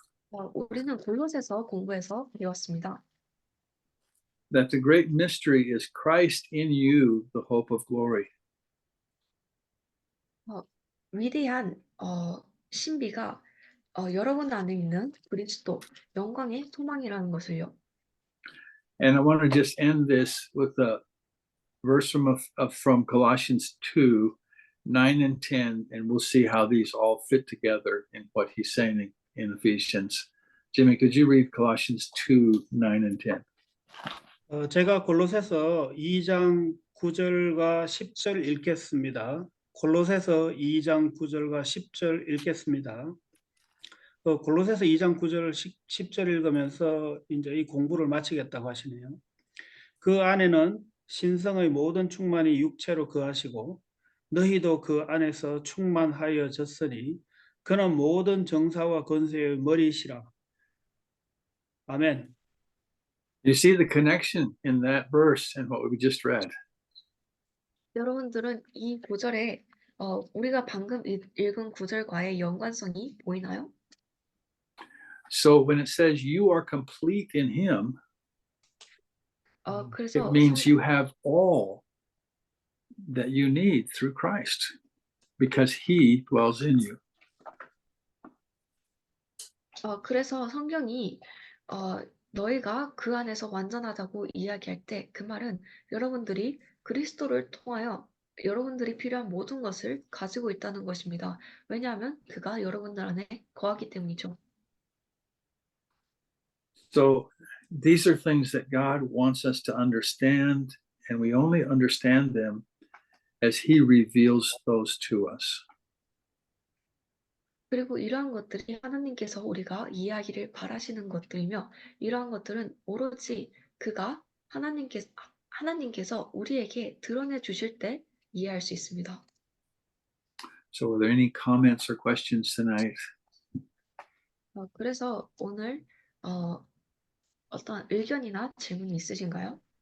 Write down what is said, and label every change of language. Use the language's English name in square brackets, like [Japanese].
[Korean] 우리는 골로새서 공부해서 배웠습니다. [English] that the great mystery is Christ in you, the hope of glory. [Korean] 위대한 신비가 여러분 안에 있는 그리스도 영광의 소망이라는 것을요. [English] And I want to just end this with a verse from Colossians 2, 9 and 10, and we'll see how these all fit together in what he's saying in Ephesians. Jimmy, could you read Colossians 2, 9 and 10? [Korean] 제가 골로새서 2장 9절과 10절 읽겠습니다. 골로새서 2장 9절과 10절 읽겠습니다. 골로새서 2장 9절 10절 읽으면서 이제 이 공부를 마치겠다고 하시네요. 그 안에는 신성의 모든 충만이 육체로 거하시고 너희도 그 안에서 충만하여졌으니 그는 모든 정사와 권세의 머리시라. 아멘. [English] You see the connection in that verse and what we just read. [Korean] 여러분들은 이 구절에 우리가 방금 읽은 구절과의 연관성이 보이나요? [English] So when it says you are complete in him, [Korean] 그래서 [English] it means you have all that you need through Christ because he dwells in you. [Korean] 그래서 성경이 너희가 그 안에서 완전하다고 이야기할 때 그 말은 여러분들이 그리스도를 통하여 여러분들이 필요한 모든 것을 가지고 있다는 것입니다. 왜냐하면 그가 여러분들 안에 거하기 때문이죠. [English] So these are things that God wants us to understand, and we only understand them as he reveals those to us. [Korean] 그리고 이러한 것들이 하나님께서 우리가 이해하기를 바라시는 것들이며 이러한 것들은 오로지 그가 하나님께서 우리에게 드러내 주실 때 이해할 수 있습니다. [English] So are there any comments or questions tonight? [Korean] 그래서 오늘 어떤 의견이나 질문이 있으신가요?